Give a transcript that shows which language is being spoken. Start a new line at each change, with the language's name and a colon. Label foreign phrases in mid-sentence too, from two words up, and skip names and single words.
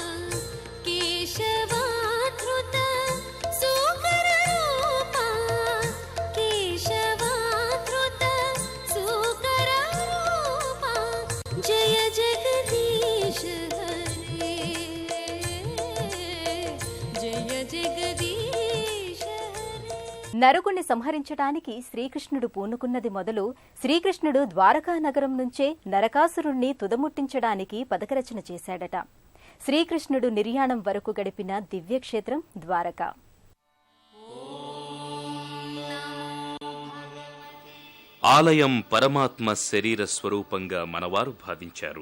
Sanskrit: केशवाधृत सुकर रूपा केशवाधृत सुकर रूपा जय जगदीश हरे जय जगदीश.
Telugu: నరకుణ్ణి సంహరించడానికి శ్రీకృష్ణుడు పూనుకున్నది మొదలు శ్రీకృష్ణుడు ద్వారకా నగరం నుంచే నరకాసురుణ్ణి తుదముట్టించడానికి పథకరచన చేశాడట. శ్రీకృష్ణుడు నిర్యాణం వరకు గడిపిన దివ్యక్షేత్రం ద్వారక. ఆలయం పరమాత్మ శరీర స్వరూపంగా మనవారు భావించారు.